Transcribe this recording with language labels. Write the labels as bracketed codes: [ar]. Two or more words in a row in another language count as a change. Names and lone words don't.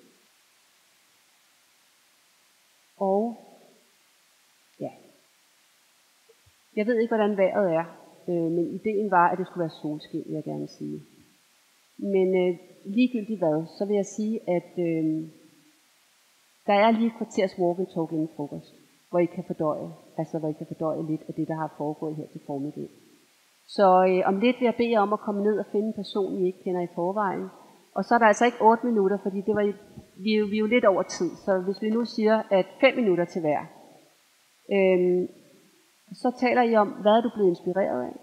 [da] Og ja, jeg ved ikke, hvordan vejret er, men ideen var, at det skulle være solskin, vil jeg gerne sige. Men ligegyldigt hvad, så vil jeg sige, at der er lige et kvarters [en] walk and talk [da] inden frokost, hvor I kan fordøje lidt af det, der har foregået her til formiddag. Så om lidt vil jeg bede jer om at komme ned og finde en person, I ikke kender i forvejen. Og så er der altså ikke 8 minutter, fordi vi er jo lidt over tid. Så hvis vi nu siger, at 5 minutter til hver, så taler I om, hvad er du blevet inspireret af?